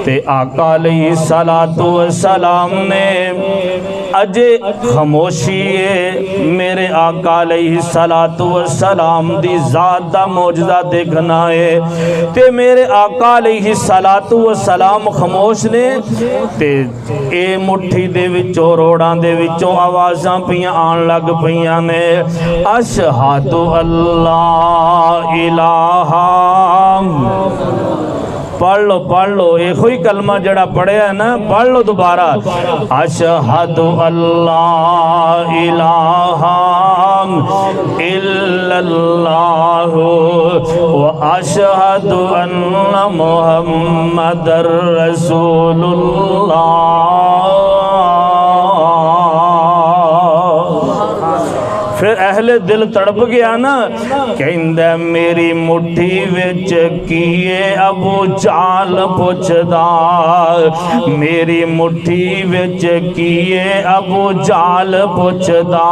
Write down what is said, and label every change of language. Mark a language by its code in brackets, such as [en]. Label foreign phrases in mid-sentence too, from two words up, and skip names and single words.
[pa] تے آقا [ar] عليه الصلاة والسلام [pa] نے اجے خاموشی ہے میرے آقا [ar] عليه الصلاة والسلام [pa] دی ذات دا معجزہ دیکھنا ہے. تے میرے آقا [ar] عليه الصلاة والسلام [pa] خاموش نے تے اے مٹھی دے وچوں روڑاں دے وچوں آوازاں پیاں آن لگ پئیاں نے [ar] أشهد ألا إله. [pa] پڑھ لو اک ہی کلمہ جہڑا پڑھیا ہے نا پڑھ لو دوبارہ [ar] أشهد ألا إله إلا الله و أشهد أن محمدا رسول الله. [pa] پھر اہلے دل تڑپ گیا نا کہندا میری مٹھی وچ کیہے ابو جہل پچھدا میری مٹھی وچ کیہے ابو جہل پچھدا.